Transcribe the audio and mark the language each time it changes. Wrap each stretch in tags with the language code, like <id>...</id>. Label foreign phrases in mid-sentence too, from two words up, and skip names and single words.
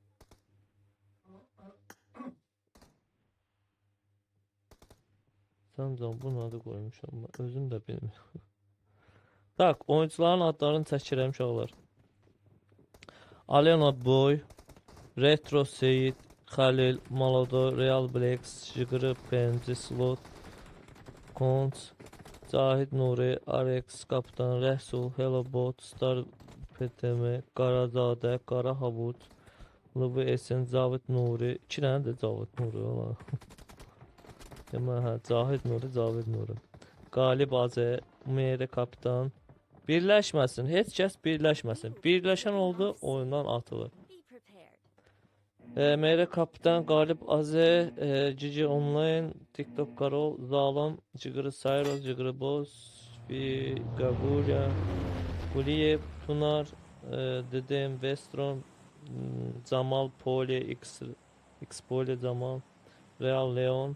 <az>Sən can bu nədə qoymuşam mən? Özüm də bilmirəm. Tak, oyuncuların adlarını çəkirəm uşaqlar. Alena Boy, Retro Seyid, Xəlil, Malodo, Real Blex, Jigri, Penci, Slot, Konç, Cahid Nuri, Arex, Kapitan, Rəsul, Hello Bot, Star PTM, Qarazadə, Qara Havud, Lıbı Esen, Cavid Nuri. 2 dənə də Cavid Nuri olar. Demə, Cahid Nuri. Qalib Azə, Meyre Kapitan. Birləşməsin, heç kəs birləşməsin. Birləşən oldu, oyundan atılır. Meyre Kapitan, Qalib Azə, Cici Online, TikTok Karol, Zalam, Cigri Sayros, Cigri Boz, Gagurya, Quliyev, Tunar, Dedem, Vestron, Camal, Poli, X Poli, Camal, Real Leon.</az>